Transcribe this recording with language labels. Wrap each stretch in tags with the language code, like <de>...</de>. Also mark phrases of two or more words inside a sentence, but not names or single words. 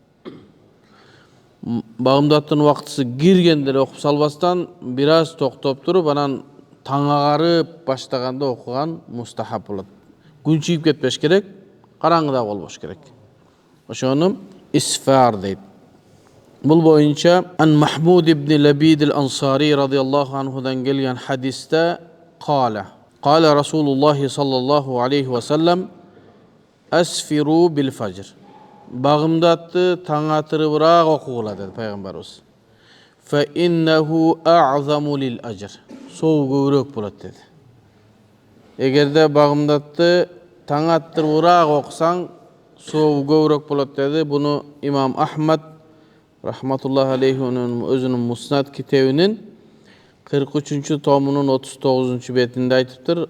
<ky>Багымдаттын вактысы киргенде эле окуп салбастан бир аз токтоп туруп, анан таң агарып баштаганда окуган мустахаб болот. Күн чыгып кетпеш керек, караңгыда болбош керек. Ошону исфар дейт. Бул боюнча</ky> <ar>عن محمود بن لبيد الأنصاري رضي الله عنه</ar> <ky>келген хадисте</ky> <ar>قال رسول الله صلى الله عليه وسلم أسفروا بالفجر.</ar> <ky>Багымдатты таңатырыбыраак окугула dedi пайгамбарыбыз.</ky> <ar>فإنه أعظم للأجر.</ar> <ky>Соо көбүрөөк болот dedi. Эгерде багымдатты таңатырыбыраак окусаң, соо көбүрөөк болот dedi. Буну имам Ахмад</ky> <ar>رحمة الله عليه</ar> <ky>өзүнүн Муснад китебинин 43 томунун 39 бетинде айтыптыр.</ky>